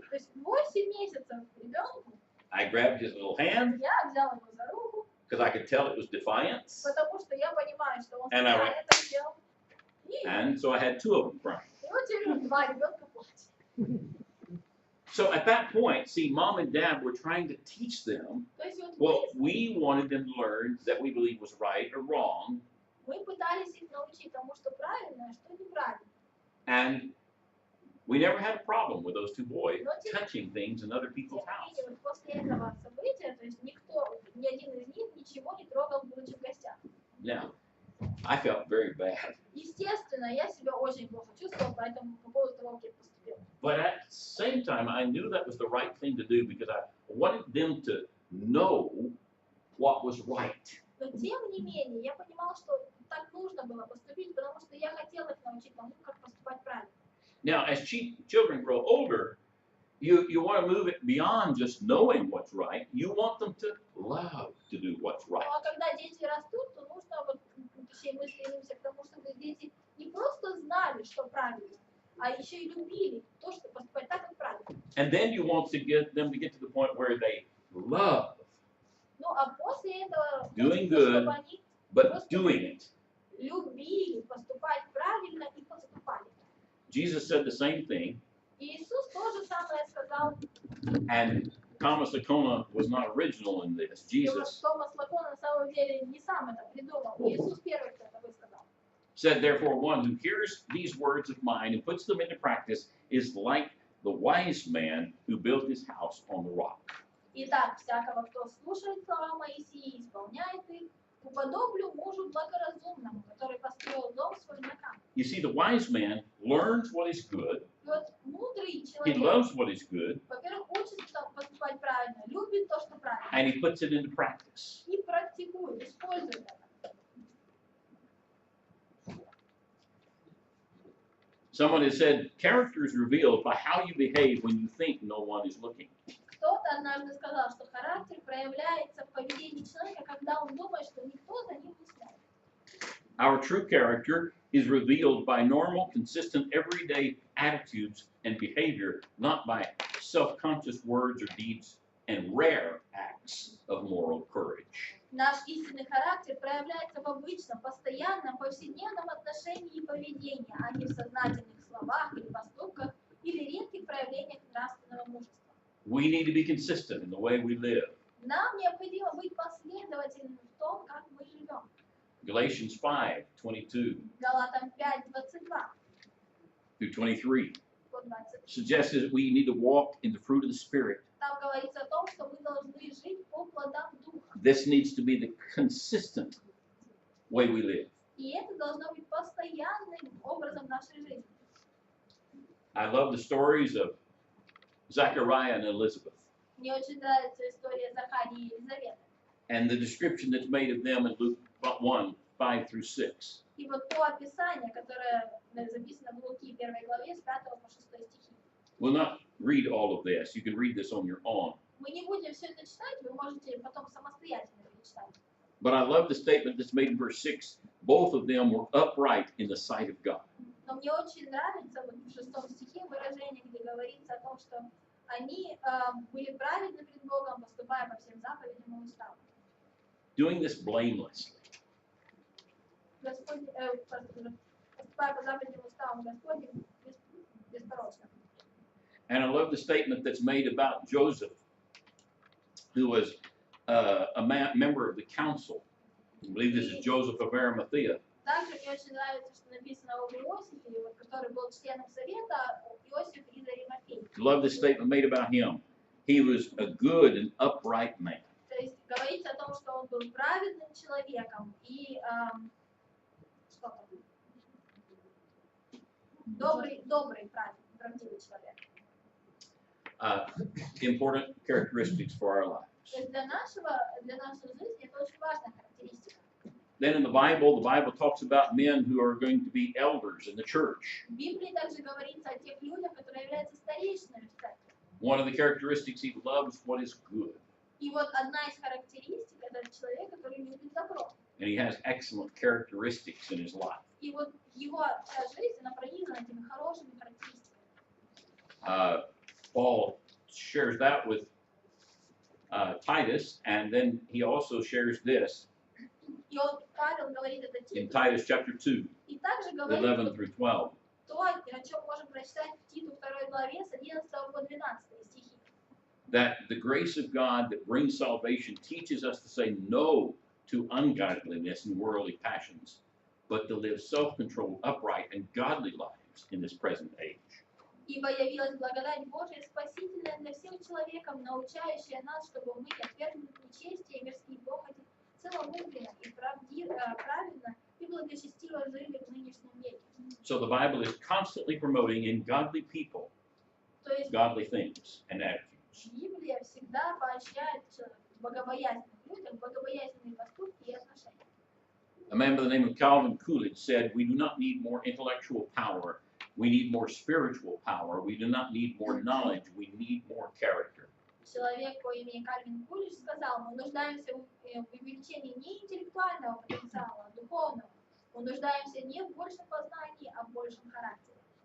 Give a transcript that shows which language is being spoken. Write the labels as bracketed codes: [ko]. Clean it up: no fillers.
[ru] То есть 8 месяцев ребенку, [en] I grabbed his little hand [ru] я взял его за руку, [en] because I could tell it was defiance, [ru] потому что я понимаю, что он [en] And I [ru] специально это сделал. И [en] and so I had 2 of them crying. [ru] вот теперь 2 ребенка плачут. [en] So at that point, see, mom and dad were trying to teach them [ru] То есть вот [en] what we wanted them to learn that we believe was right or wrong, [ru] мы пытались их научить тому, что правильно, а что неправильно. [en] and we never had a problem with those 2 boys touching things in other people's [ru] Тем не [en] house. [ru] менее, вот после этого события, то есть никто, ни один из них ничего не трогал, будучи в гостях. [en] Now, I felt very bad, [ru] Естественно, я себя очень плохо чувствовала, поэтому по поводу того, как я поступила. [en] but at the same time, I knew that was the right thing to do because I wanted them to know what was right. [ru] Но тем не менее, я понимала, что так нужно было поступить, потому что я хотела их научить тому, как поступать правильно. [en] Now, as children grow older, you want to move it beyond just knowing what's right. You want them to love to do what's right. [ru] Ну а когда дети растут, то нужно, вот, точнее, мы стремимся к тому, чтобы дети не просто знали, что правильно, а еще и любили то, что поступать так, как правильно. [en] And then you want to get them to get to the point where they love, [ru] Ну а после этого, [en] Doing [ru] хочется, [en] good. [ru] чтобы они [en] but doing it. [ru] любили поступать правильно и поступали. [en] Jesus said the same thing, [ru] И Иисус то же самое сказал. [en] and Thomas Acona was not original in this. [ru] И вот [en] Jesus [ru] Томас Лакон на самом деле не сам это придумал. Иисус первый кто это высказал. [en] Said, therefore, one who hears these words of mine and puts them into practice is like the wise man who built his house on the rock. [ru] Итак, всякого, кто слушает слова Моисея и исполняет их, уподоблю мужу благоразумному, который построил дом свой на камне. [en] You see, the wise man learns what is good. [ru] И вот мудрый [en] He [ru] человек, [en] loves what is good, [ru] во-первых, учится поступать правильно, любит то, что правильно, [en] and he puts it into practice. [ru] и практикует, использует это. [en] Someone has said, character is revealed by how you behave when you think no one is looking. [ru] Кто-то однажды сказал, что характер проявляется в поведении человека, когда он думает, что никто за ним не смотрит. [en] Our true character is revealed by normal, consistent, everyday attitudes and behavior, not by self-conscious words or deeds and rare acts of moral courage. [ru] Наш истинный характер проявляется в обычном, постоянном, повседневном отношении и поведении, а не в сознательных словах или поступках, или редких проявлениях нравственного мужества. [en] We need to be consistent in the way we live. [ru] Нам необходимо быть последовательными в том, как мы живем. [en] Galatians 5:22 [ru] Галатам 5:22 [en] through 23 [ru] по 20. [en] suggests that we need to walk in the fruit of the Spirit. [ru] Там говорится о том, что мы должны жить по плодам Духа. [en] This needs to be the consistent way we live. [ru] И это должно быть постоянным образом нашей жизни. [en] I love the stories of Zechariah and Elizabeth [ru] Мне очень нравится история Захарии и Елизаветы. [en] and the description that's made of them in Luke 1:5-6. [ru] И вот то описание, которое записано в Луки 1 главе с 5 по 6 стихи. [en] We'll not read all of this. You can read this on your own. [ru] Мы не будем все это читать, вы можете потом самостоятельно перечитать. [en] But I love the statement that's made in verse 6. Both of them were upright in the sight of God. [ru] Но мне очень нравится вот в 6 стихе выражение, где говорится о том, что они были праведны пред Богом, поступая по всем заповедям и уставам. [en] Doing this blamelessly. [ru] Господь, поступая по заповедям и уставам Господним беспорочно. [en] And I love the statement that's made about Joseph, who was a member of the council. I believe this is Joseph of Arimathea. [ru] Также мне очень нравится, что написано об Иосифе, вот, который был членом совета, Иосиф из Аримафеи. [en] Love this statement made about him. He was a good and upright man. [ru] То есть говорится о том, что он был праведным человеком и что там? Добрый, правдивый человек. [en] Important characteristics for our lives. [ru] То есть для нашей жизни это очень важная характеристика. [en] Then in the Bible talks about men who are going to be elders in the church. [ru] В Библии также говорится о тех людях, которые являются старейшинами в церкви. [en] One of the characteristics, he loves what is good. [ru] И вот одна из характеристик это человек, который любит добро. [en] And he has excellent characteristics in his life. [ru] И вот его вся жизнь, она пронизана этими хорошими характеристиками. [en] Paul shares that with Titus, and then he also shares this [ru] И он, Павел говорит это [en] in [ru] Титу. [en] Titus chapter 2, [ru] И также говорит [en] 11 through 12. [ru] то, о чем можем прочитать в Титу 2 главе с 11 по 12 стихи. [en] That the grace of God that brings salvation teaches us to say no to ungodliness and worldly passions, but to live self-controlled, upright, and godly lives in this present age. [ru] Ибо явилась благодать Божия спасительная для всех человеков, научающая нас, чтобы мы, отвергнув нечестие и мирские похоти, целомудренно и праведно и благочестиво жили в нынешнем веке. [en] So the Bible is constantly promoting in godly people [ru] То есть [en] godly things and attitudes. [ru] Библия всегда поощряет богобоязненных людях, богобоязненные поступки и отношения. [en] A man by the name of Calvin Coolidge said, "We do not need more intellectual power. We need more spiritual power. We do not need more knowledge. We need more character." [ru] Человек по имени Кальвин Кулич сказал, мы нуждаемся в увеличении не интеллектуального потенциала, а духовного. Мы нуждаемся не в большем познании, а в большем характере.